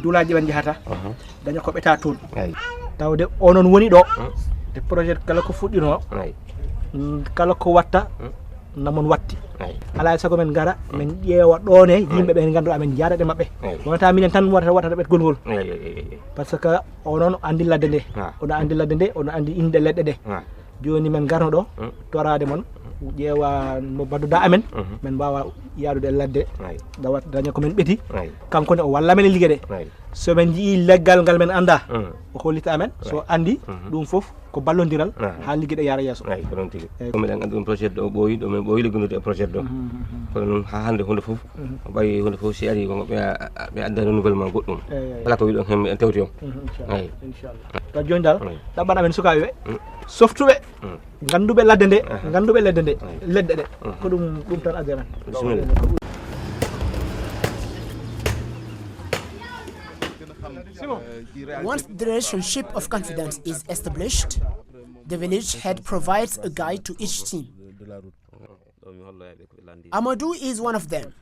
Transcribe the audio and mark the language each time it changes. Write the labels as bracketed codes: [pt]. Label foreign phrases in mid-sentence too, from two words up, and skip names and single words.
[ff] dulaji ɓen jahata daña ko ɓeta toon tawde onon woni ɗo te projet kala ko fuɗɗino kala ko watta namon watti ala sago men gara men ƴeewa ɗone yimɓe ɓe ganduɗa men jaarade mabɓe wonata minen tan watta ɓetgol ngol par ce que onon andi ladde nde oɗo andi ladde nde oɗo andi inde leɗɗe ɗe joni men garno ɗo torade mon ƴeewa mo badduɗa amen men mbawa yaadude ladde daña ko men ɓeti kanko ne o walla men e ligguey ɗe so men jii leggal ngal men anda o hollita amen so andi ɗum foof ko ballodiral ha ligguey ɗe yaara yesso ko non tigi ko miɗen andi ɗum projet ɗo ɓooyi ɗo min ɓooyi liggonude e projet ɗo kono noon ha hande hunde foof o ɓayi hunde foof si ari ko ɓe adda renouvellement goɗɗum kala ko wiɗon hen en tewti on inchallah to joni dal ɗaɓɓan amen sukaɓe ɓe softuɓe ganduɓe ladde nde ganduɓe ledde nde leɗɗe ɗe ko ɗum tan addi amen bisimilla. [en] Once the relationship of confidence is established, the village head provides a guide to each team. Amadou is one of them.